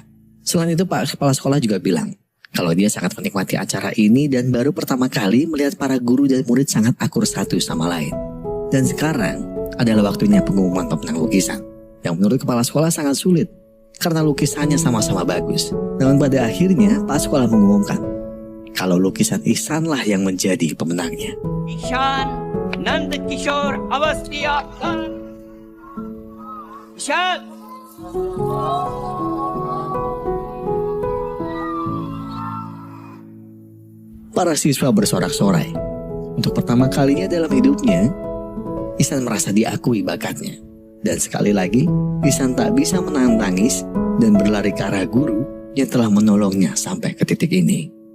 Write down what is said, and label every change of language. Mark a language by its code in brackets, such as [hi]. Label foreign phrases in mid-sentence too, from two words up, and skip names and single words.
[id] Selain itu, Pak Kepala Sekolah juga bilang kalau dia sangat menikmati acara ini dan baru pertama kali melihat para guru dan murid sangat akur satu sama lain. Dan sekarang adalah waktunya pengumuman pemenang lukisan, yang menurut Kepala Sekolah sangat sulit karena lukisannya sama-sama bagus. Namun pada akhirnya Pak Sekolah mengumumkan kalau lukisan Ihsan lah yang menjadi pemenangnya. ईशान नंद किशोर अवस्थी खान. ईशान. Para siswa bersorak-sorai. Untuk pertama kalinya dalam hidupnya, Ihsan merasa diakui bakatnya. Dan sekali lagi, Ihsan tak bisa menahan tangis dan berlari ke arah guru yang telah menolongnya sampai ke titik ini.